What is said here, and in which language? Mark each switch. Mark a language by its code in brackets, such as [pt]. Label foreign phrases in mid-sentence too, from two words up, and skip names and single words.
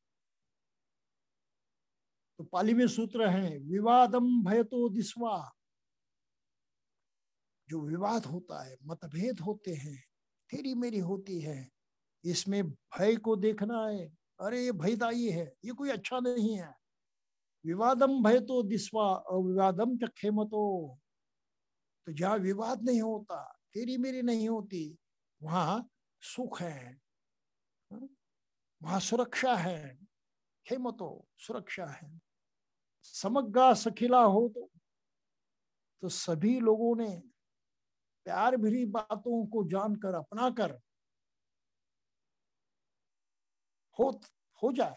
[hi] तो पाली में सूत्र है, [pi] विवादम भयतो दिस्वा। [hi] जो विवाद होता है, मतभेद होते हैं, तेरी मेरी होती है, इसमें भय को देखना है। अरे ये भयदायी है, ये कोई अच्छा नहीं है। [pi] विवादम भयतो दिस्वा अविवादम च खेमतो। [hi] तो जहाँ विवाद नहीं होता, तेरी मेरी नहीं होती, वहां सुख है, वहां सुरक्षा है। खेमतो सुरक्षा है। [pi] समग्गा सखिला [hi] हो तो सभी लोगों ने प्यार भरी बातों को जानकर अपनाकर हो जाए।